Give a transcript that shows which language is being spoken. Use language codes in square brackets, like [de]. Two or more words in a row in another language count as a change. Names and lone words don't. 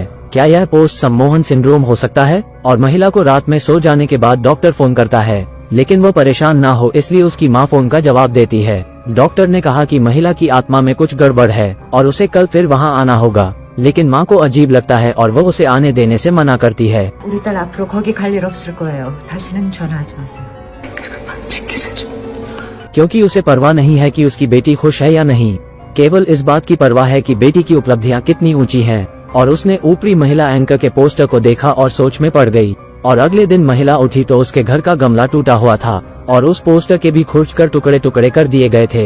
[hi] क्या यह पोस्ट सम्मोहन सिंड्रोम हो सकता है? और महिला को रात में सो जाने के बाद डॉक्टर फोन करता है, लेकिन वो परेशान ना हो इसलिए उसकी माँ फोन का जवाब देती है। डॉक्टर ने कहा कि महिला की आत्मा में कुछ गड़बड़ है और उसे कल फिर वहाँ आना होगा, लेकिन माँ को अजीब लगता है और वो उसे आने देने से मना करती है। [ko] 우리 딸 앞으로 거기 갈 일 없을 거예요. 다시는 전화하지 마세요. [hi] क्योंकि उसे परवाह नहीं है कि उसकी बेटी खुश है या नहीं, केवल इस बात की परवाह है कि बेटी की उपलब्धियां कितनी ऊंची हैं। और उसने ऊपरी महिला एंकर के पोस्टर को देखा और सोच में पड़ गई। और अगले दिन महिला उठी तो उसके घर का गमला टूटा हुआ था और उस पोस्टर के भी खुरचकर टुकड़े टुकड़े कर दिए गए थे।